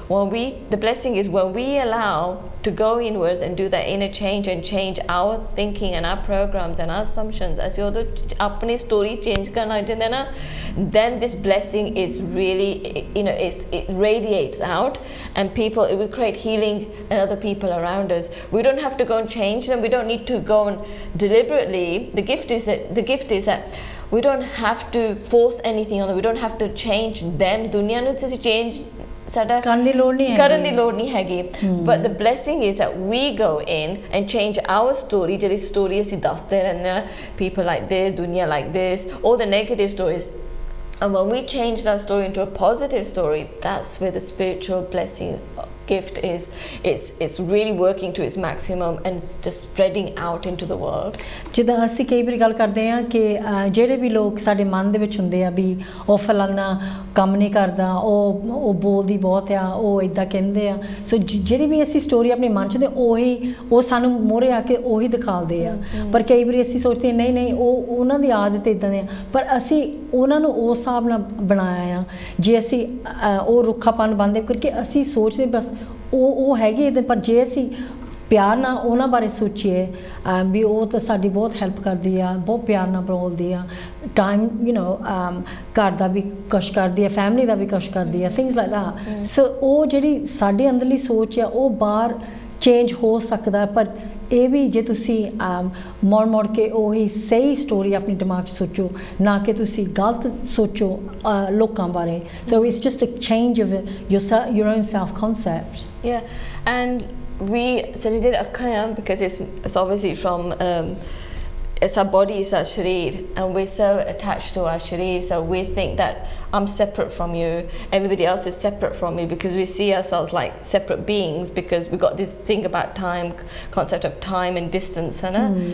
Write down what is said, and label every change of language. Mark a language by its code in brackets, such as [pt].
[en] The blessing is when we allow to go inwards and do that inner change and change our thinking and our programs and our assumptions, as you [pa] apni story change karna janda na, [en] then this blessing is really, it radiates out, and it will create healing in other people around us. We don't have to go and change them. We don't need to go and deliberately. The gift is that we don't have to force anything on them. We don't have to change them. [pa] Dunya nu ਤੁਸੀਂ change ਕਰਨ ਦੀ ਲੋੜ ਨਹੀਂ ਹੈਗੀ. [en] But the blessing is that we go in and change our story, [pa] ਜਿਹੜੀ story ਅਸੀਂ ਦੱਸਦੇ ਰਹਿੰਦੇ ਹਾਂ, [en] people like this, dunya like this, all the negative stories. And when we change that story into a positive story, that's where the spiritual blessing gift is really working to its maximum and just spreading out into the world. [pa] ਜਿੱਦਾਂ ਅਸੀਂ ਕਈ ਵਾਰੀ ਗੱਲ ਕਰਦੇ ਹਾਂ ਕਿ ਜਿਹੜੇ ਵੀ ਲੋਕ ਸਾਡੇ ਮਨ ਦੇ ਵਿੱਚ ਹੁੰਦੇ ਆ ਵੀ ਉਹ ਫਲਾਨਾ ਕੰਮ ਨਹੀਂ ਕਰਦਾ, ਉਹ ਬੋਲਦੀ ਬਹੁਤ ਆ, ਉਹ ਇਦਾਂ ਕਹਿੰਦੇ ਆ, ਸੋ ਜਿਹੜੀ ਵੀ ਅਸੀਂ ਸਟੋਰੀ ਆਪਣੇ ਮਨ 'ਚ ਦੇ ਉਹ ਸਾਨੂੰ ਮੋਹਰੇ ਆ ਕੇ ਉਹੀ ਦਿਖਾਉਂਦੇ ਆ. ਪਰ ਕਈ ਵਾਰੀ ਅਸੀਂ ਸੋਚਦੇ ਨਹੀਂ ਉਹਨਾਂ ਦੀ ਆਦਤ ਇਦਾਂ ਦੀ ਆ, ਪਰ ਅਸੀਂ ਉਹਨਾਂ ਨੂੰ ਉਸ ਹਿਸਾਬ ਨਾਲ ਬਣਾਇਆ ਆ. ਜੇ ਅਸੀਂ ਉਹ ਰੁੱਖਾਪਨ ਬੰਦ ਕਰਕੇ ਅਸੀਂ ਸੋਚਦੇ ਬਸ ਉਹ ਹੈਗੇ, ਪਰ ਜੇ ਅਸੀਂ ਪਿਆਰ ਨਾਲ ਉਹਨਾਂ ਬਾਰੇ ਸੋਚੀਏ ਵੀ ਉਹ ਤਾਂ ਸਾਡੀ ਬਹੁਤ ਹੈਲਪ ਕਰਦੀ ਆ, ਬਹੁਤ ਪਿਆਰ ਨਾਲ ਬੋਲਦੀ ਆ, ਟਾਈਮ ਘਰ ਦਾ ਵੀ ਕੁਛ ਕਰਦੀ ਆ, ਫੈਮਿਲੀ ਦਾ ਵੀ ਕੁਛ ਕਰਦੀ ਆ, [en] Things like that. [pa] ਸੋ ਉਹ ਜਿਹੜੀ ਸਾਡੇ ਅੰਦਰਲੀ ਸੋਚ ਆ ਉਹ ਬਾਹਰ ਚੇਂਜ ਹੋ ਸਕਦਾ, ਪਰ ਇਹ ਵੀ ਜੇ ਤੁਸੀਂ ਮੁੜ ਕੇ ਉਹੀ ਸਹੀ ਸਟੋਰੀ ਆਪਣੇ ਦਿਮਾਗ 'ਚ ਸੋਚੋ, ਨਾ ਕਿ ਤੁਸੀਂ ਗਲਤ ਸੋਚੋ ਲੋਕਾਂ ਬਾਰੇ। [en] So it's just a change of your own self concept. Yeah, and we studied Akaya because it's obviously from it's our body, it's our sharir, and we're so attached to our sharir, so we think that I'm separate from you, everybody else is separate from me, because we see ourselves like separate beings, because we got this thing about time, concept of time and distance, hai na?